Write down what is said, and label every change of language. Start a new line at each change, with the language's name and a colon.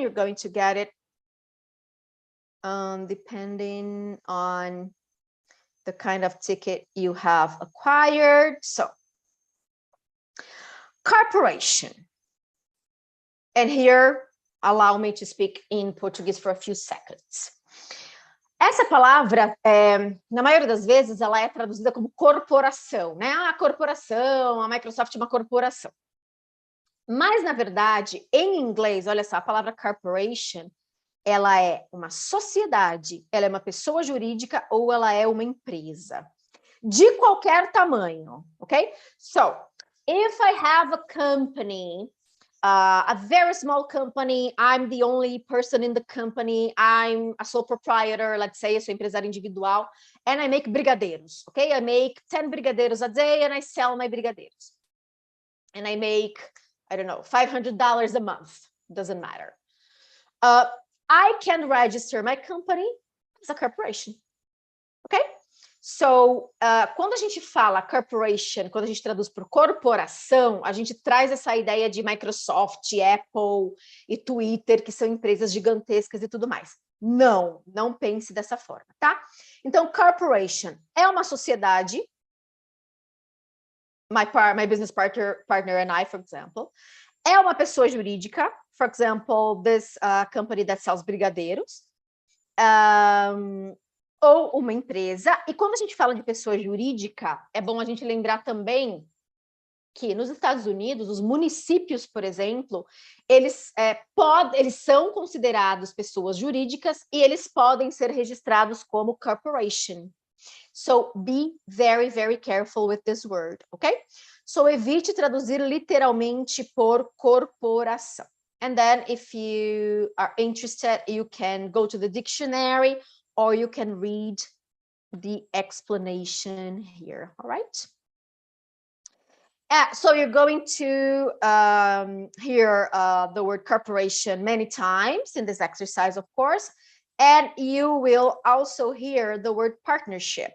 English: You're going to get it depending on the kind of ticket you have acquired. So, corporation. And here, allow me to speak in Portuguese for a few seconds.
Portuguese: Essa palavra, na maioria das vezes, ela é traduzida como corporação, né? A corporação, a Microsoft é uma corporação. Mas, na verdade, em inglês, olha só, a palavra corporation, ela é uma sociedade, ela é uma pessoa jurídica ou ela é uma empresa. De qualquer tamanho, ok?
English: So, if I have a company, a very small company, I'm the only person in the company, I'm a sole proprietor, let's say,
Portuguese: eu sou empresário individual,
English: and I make brigadeiros, okay? I make 10 brigadeiros a day and I sell my brigadeiros. And I make, I don't know, $500 a month, doesn't matter. I can register my company as a corporation, okay?
Portuguese: So, quando a gente fala corporation, quando a gente traduz por corporação, a gente traz essa ideia de Microsoft, Apple e Twitter, que são empresas gigantescas e tudo mais. Não pense dessa forma, tá? Então, corporation é uma sociedade,
English: my business partner and I, for example,
Portuguese: é uma pessoa jurídica,
English: for example, this company that sells brigadeiros,
Portuguese: ou uma empresa. E quando a gente fala de pessoa jurídica, é bom a gente lembrar também que nos Estados Unidos, os municípios, por exemplo, eles são considerados pessoas jurídicas e eles podem ser registrados como corporation.
English: So, be very, very careful with this word, ok?
Portuguese: So, evite traduzir literalmente por corporação.
English: And then, if you are interested, you can go to the dictionary or you can read the explanation here, all right? So you're going to hear the word corporation many times in this exercise, of course, and you will also hear the word partnership.